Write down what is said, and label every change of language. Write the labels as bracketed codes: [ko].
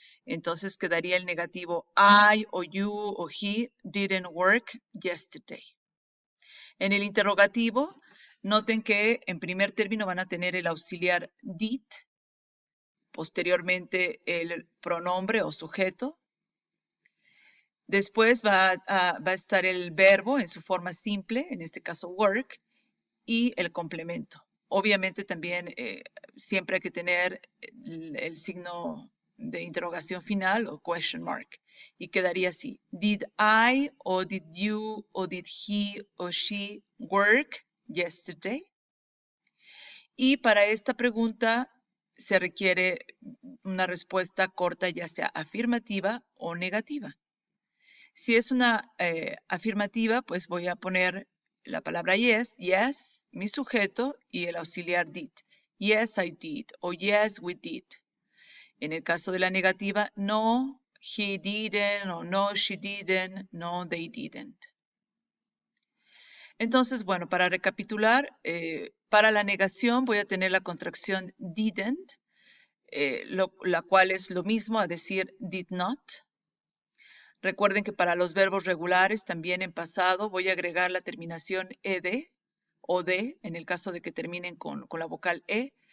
[es] Entonces quedaría el negativo I o you o [en] he didn't work yesterday. [es] En el interrogativo, noten que en primer término van a tener el auxiliar did, posteriormente el pronombre o sujeto. Después va a estar el verbo en su forma simple, en este caso work, y el complemento. Obviamente también siempre hay que tener el signo de interrogación final o question mark. Y quedaría así. [en] Did I o did you o did he o she work yesterday? [es] Y para esta pregunta se requiere una respuesta corta, ya sea afirmativa o negativa. Si es una afirmativa, pues voy a poner la palabra yes, yes, mi sujeto y el auxiliar did. [en] Yes, I did o yes, we did. [es] En el caso de la negativa, no, [en] he didn't [es] o no, [en] she didn't, [es] no, [en] they didn't. [es] Entonces, bueno, para recapitular, para la negación voy a tener la contracción didn't. la cual es lo mismo a decir did not. Recuerden que para los verbos regulares, también en pasado, voy a agregar la terminación ed o de, en el caso de que terminen con la vocal e.